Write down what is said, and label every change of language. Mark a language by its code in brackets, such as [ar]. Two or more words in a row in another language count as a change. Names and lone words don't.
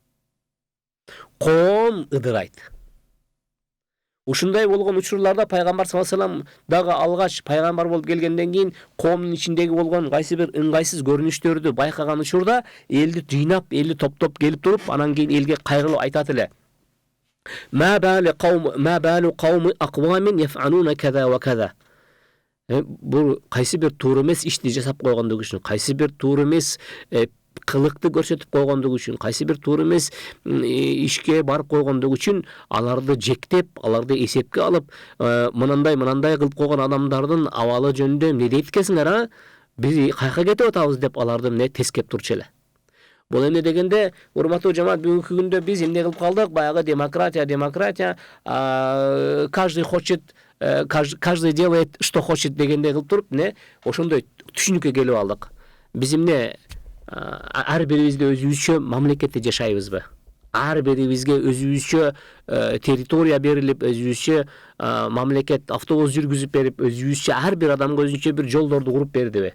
[ky] Коом ыдырайт. Ушундай болгон учурларда пайгамбар [ar] صلى الله عليه وسلم [ky] дагы алгач пайгамбар болуп келгенден кийин коомдун ичиндеги болгон кайсы бир ыңгайсыз көрүнүштөрдү байкаган учурда элди жыйнап, элди топтоп келип туруп, анан кийин элге кайгылуу айтат эле. [ar] ما بال قوم أقوام يفعلون كذا وكذا. [ky] Бул кайсы бир туура эмес ишти жасап койгондугу үчүн, кайсы бир туура эмес кылыкты көрсөтүп койгондугу үчүн, кайсы бир туура эмес ишке барып койгондугу үчүн аларды жектеп, аларды эсепке алып, мынандай кылып койгон адамдардын абалы жөнүндө эмне дейт экенсиңер, биз кайка кетип атабыз деп аларды эмне тескеп турчу эле. Бул эмне дегенде, урматтуу жамаат, бүгүнкү күндө биз эмне кылып калдык? Баягы демократия, [ru] каждый хочет, каждый делает что хочет [ky] дегенде кылып туруп, ошондой түшүнүккө келип алдык. Биз эмне ар бирибизде өзүбүзчө мамлекетте жашайбызбы? Ар бирибизге өзүбүзчө территория берилип, өзүбүзчө мамлекет автобус жүргүзүп берип, өзүбүзчө ар бир адамга өзүнчө бир жолдорду куруп бердиби?